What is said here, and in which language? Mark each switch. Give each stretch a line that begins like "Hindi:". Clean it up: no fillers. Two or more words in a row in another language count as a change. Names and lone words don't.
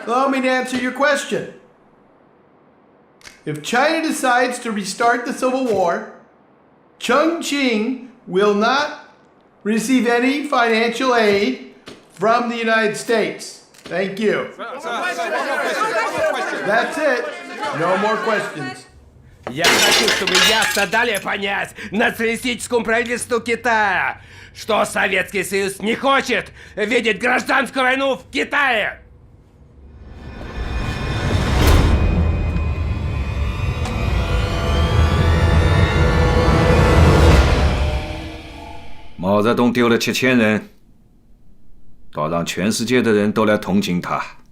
English: me to answer your question. If China decides to restart the Civil War, Chongqing will not receive any financial aid from the United States. Thank you. That's it. No more questions.
Russian: Я хочу, чтобы ясно дали понять националистическому правительству Китая, что Советский Союз не хочет видеть гражданскую войну в Китае.
Chinese: 毛泽东丢了7000人，倒让全世界的人都来同情他。